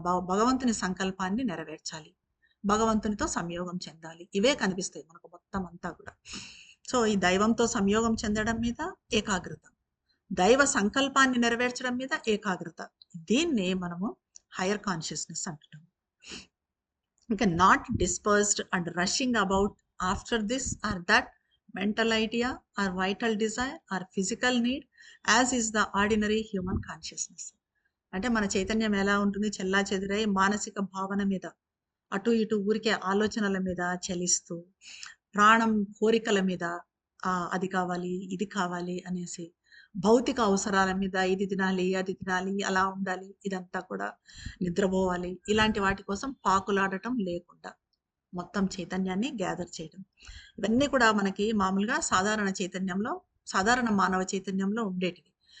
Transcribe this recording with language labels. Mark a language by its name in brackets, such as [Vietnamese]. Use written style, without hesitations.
[Telugu] భగవంతుని సంకల్పాన్ని నెరవేర్చాలి, భగవంతునితో సంయోగం చెందాలి. ఇవే కనిపిస్తాయి మనకు మొత్తం అంతా కూడా. సో ఈ దైవంతో సంయోగం చెందడం మీద ఏకాగ్రత, దైవ సంకల్పాన్ని నెరవేర్చడం మీద ఏకాగ్రత, దీన్ని మనము హైయర్ కాన్షియస్నెస్ అంటున్నాం. [English] ఇంకా not dispersed and rushing about after this or that mental idea or vital desire or physical need as is the ordinary human consciousness. [Telugu] అంటే మన చైతన్యం ఎలా ఉంటుంది, చెల్లా చెదిరై మానసిక భావన మీద అటు ఇటు ఊరికే ఆలోచనల మీద చలిస్తూ, ప్రాణం కోరికల మీద అది కావాలి ఇది కావాలి అనేసి, భౌతిక అవసరాల మీద ఇది తినాలి అది తినాలి అలా ఉండాలి ఇదంతా కూడా నిద్రపోవాలి, ఇలాంటి వాటి కోసం పాకులాడటం లేకుండా మొత్తం చైతన్యాన్ని గ్యాదర్ చేయడం, ఇవన్నీ కూడా మనకి మామూలుగా సాధారణ చైతన్యంలో, సాధారణ మానవ చైతన్యంలో ఉండేటివి.